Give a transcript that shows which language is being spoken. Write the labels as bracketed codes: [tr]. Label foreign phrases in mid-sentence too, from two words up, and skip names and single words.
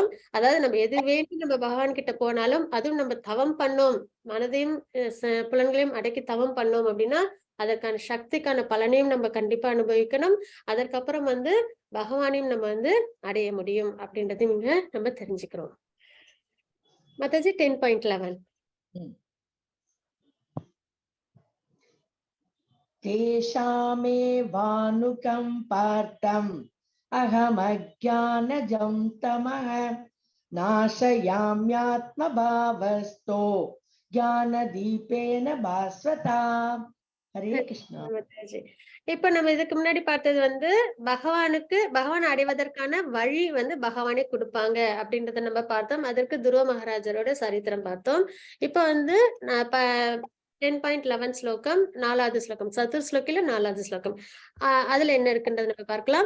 [ta] அதாவது நம்ம எது வேண்டி நம்ம பகவான் கிட்ட போனாலும் அதுவும் நம்ம தவம் பண்ணோம் மனதையும் புலன்களையும் அடக்கி தவம் பண்ணோம் அப்படின்னா அதற்கான சக்திக்கான பலனையும் நம்ம கண்டிப்பா அனுபவிக்கணும். அதற்கப்புறம் வந்து பகவானையும் நம்ம வந்து அடைய முடியும் அப்படின்றதையும் இங்க நம்ம தெரிஞ்சுக்கிறோம். माताजी 10.11 [sa] तेषामेवानुकं पार्थम् अहमज्ञानजं तमः नाशयाम्यात्मभावस्थो ज्ञानदीपेन भास्वता. हरे कृष्णा. [ta] இப்ப நம்ம இதுக்கு முன்னாடி பார்த்தது வந்து பகவான் அடைவதற்கான வழி வந்து பகவானே கொடுப்பாங்க அப்படின்றத நம்ம பார்த்தோம். அதற்கு துருவ மகாராஜரோட சரித்திரம் பார்த்தோம். இப்ப வந்து 10.11 ஸ்லோகம் 4வது ஸ்லோகம் சதுர்ஸ்லோகில 4வது ஸ்லோகம் அதுல என்ன இருக்குன்றத நம்ம பார்க்கலாம்.